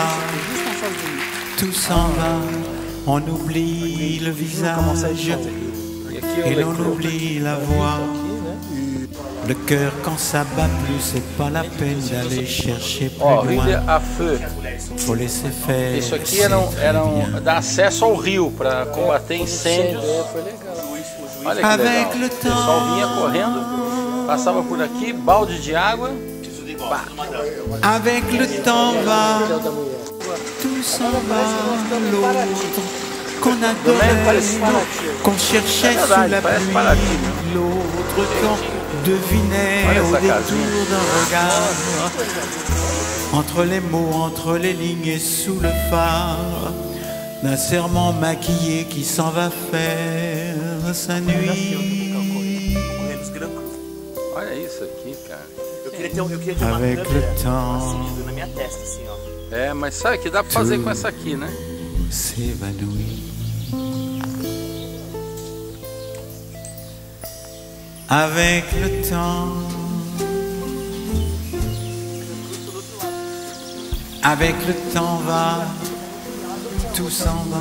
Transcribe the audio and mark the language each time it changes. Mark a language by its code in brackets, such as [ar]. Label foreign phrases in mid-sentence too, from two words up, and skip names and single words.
[fr] Juste en face de nous. tout s'en va, on oublie le visage et l'on oublie la voix. Le cœur quand ça bat plus, c'est pas la peine d'aller chercher plus [pt] Ó, rio [fr] loin. a feu. Faut laisser faire. [pt] Isso aqui dá acesso ao rio para combater incêndios. Olha que [fr] Avec [pt] legal. [fr] le [pt] O pessoal vinha correndo, passava por aqui, balde de água. Pá. [fr] Avec le temps va, tout s'en va, l'autre qu'on adorait, qu'on cherchait sous la pluie, l'autre qu'on devinait au détour d'un regard, entre les mots, entre les lignes et sous le phare d'un serment maquillé qui s'en va faire sa nuit. [pt] Olha isso aqui, cara. [fr] Avec le temps [pt] na minha testa, assim, ó. É, mas sabe o que dá para fazer com essa aqui, né? [fr] s'évanouit. Avec le temps, avec le temps va, tout s'en va.